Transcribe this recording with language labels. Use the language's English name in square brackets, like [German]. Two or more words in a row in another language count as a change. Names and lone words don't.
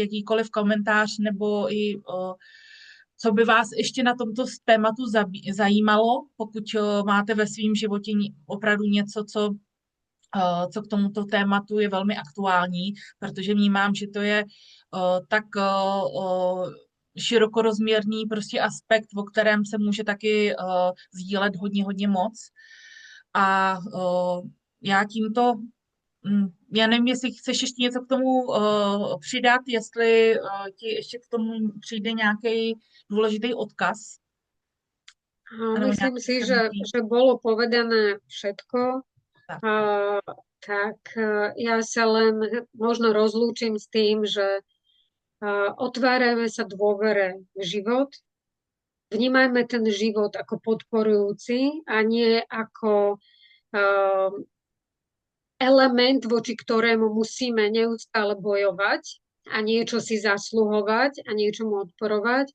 [Czech] jakýkoliv komentář nebo i co by vás ještě na tomto tématu zajímalo, pokud máte ve svém životě opravdu něco, co k tomuto tématu je velmi aktuální, protože vnímám, že to je tak širokorozměrný prostě aspekt, o kterém se může taky sdílet hodně, hodně moc. A já tímto, já nevím, jestli chceš ještě něco k tomu přidat, jestli ti ještě k tomu přijde nějaký důležitý odkaz. [Slovak] Myslím si, že bolo povedané všetko. Tak. Tak ja sa len možno rozlúčim s tým, že otvárajme sa dôvere v život, vnímajme ten život ako podporujúci a nie ako element, voči ktorému musíme neustále bojovať a niečo si zasluhovať a niečomu odporovať.